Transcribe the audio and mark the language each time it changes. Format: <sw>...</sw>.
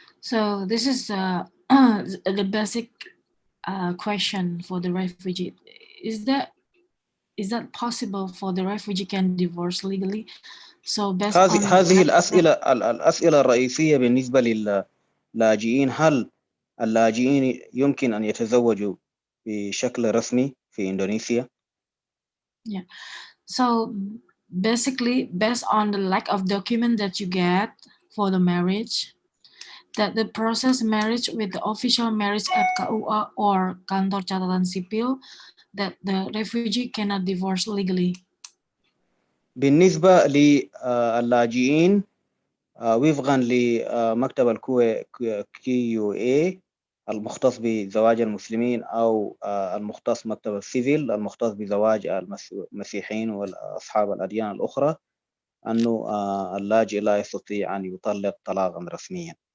<en>So this is the basic question for the refugee. Is that possible for the refugee can divorce legally? So based on</en> <ar>هذه الأسئلة الرئيسية بالنسبة للاجئين. هل اللاجئين يمكن أن يتزوجوا بشكل رسمي في إندونيسيا؟ Yeah.</ar> <en>So basically, based on the lack of document that you get for the marriage, that the process marriage with the official marriage at KUA or Kantor Catatan Sipil, that the refugee cannot divorce legally.</en> <ar>بالنسبة للاجئين وفقا لمكتب QA المختص بزواج المسلمين أو المختص مكتب السيفيل المختص بزواج المسيحيين وأصحاب الأديان الأخرى، أنه اللاجئ لا يستطيع أن يطلق طلاقا رسميا.</ar>